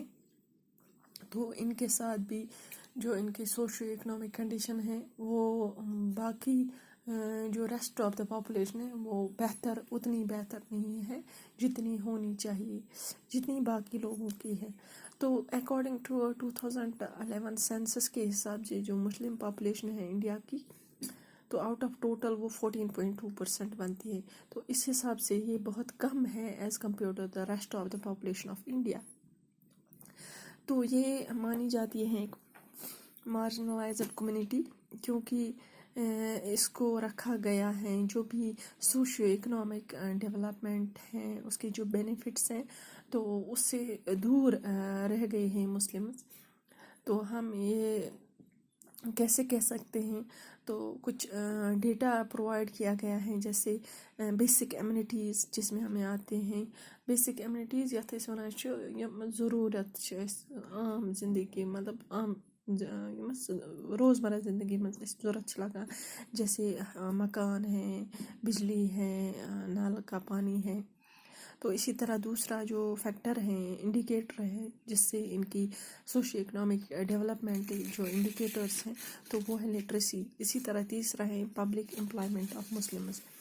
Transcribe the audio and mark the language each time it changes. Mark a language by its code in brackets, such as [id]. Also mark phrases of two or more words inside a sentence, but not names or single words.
[ur] تو ان کے ساتھ بھی جو ان کے [en] socio economic condition [ur] ہے وہ باقی جو [en] rest of the population [ur] ہے وہ اتنی بہتر نہیں ہے جتنی ہونی چاہیے، جتنی باقی لوگوں کی ہے. تو [en] according to [ur] 2011 سینسس کے حساب سے جو [en] Muslim population [ur] ہے انڈیا کی، تو [en] out of total [ur] وہ 14.2% بنتی ہے. تو اس حساب سے یہ بہت کم ہے [en] as compare to the rest of the population of India. [ur] تو یہ مانی جاتی ہے ایک [en] marginalized community, [ur] کیونکہ اس کو رکھا گیا ہے جو بھی [en] socio economic development [ur] ہیں، اس کے جو بینیفٹس ہیں تو اس سے دور رہ گئے ہیں مسلمز. تو ہم یہ کیسے کہہ سکتے ہیں، تو کچھ [en] data provide [ur] کیا گیا ہے، جیسے [en] basic amenities [ur] جس میں ہمیں آتے ہیں [en] basic amenities [ks] یتھ أسۍ وَنان چھِ ضروٗرت چھِ أسۍ عام زندگی [ur] مطلب عام روزمرہ زندگی میں ضرورت [ks] چھِ لگان، [ur] جیسے مکان ہے، بجلی ہے، نل کا پانی ہے. تو اسی طرح دوسرا جو فیکٹر ہے، انڈیکیٹر ہے جس سے ان کی [en] socio economic development [ur] جو انڈیکیٹرس ہیں تو وہ ہے لٹریسی. اسی طرح تیسرا ہے [en] public employment of Muslims.